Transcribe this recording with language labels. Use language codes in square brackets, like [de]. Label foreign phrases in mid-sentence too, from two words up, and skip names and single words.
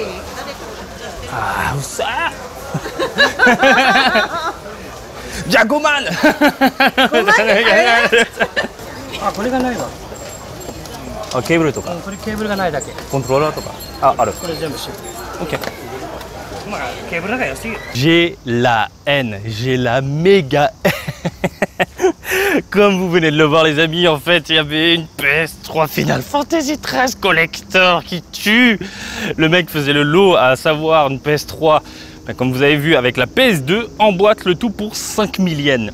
[ja] ああ、うっさーじゃあ5万あ、これがないわ。あ、ケーブルとかこれケーブルがないだけ。コントローラーとかある。これ全部シープ。 OK。まあケーブルが安いよ。 [fr] J'ai la haine, j'ai la méga haine. Comme vous venez de le voir les amis, en fait il y avait une PS3 Final Fantasy XIII Collector qui tue. Le mec faisait le lot, à savoir une PS3, comme vous avez vu avec la PS2, en boîte, le tout pour 5000 yens.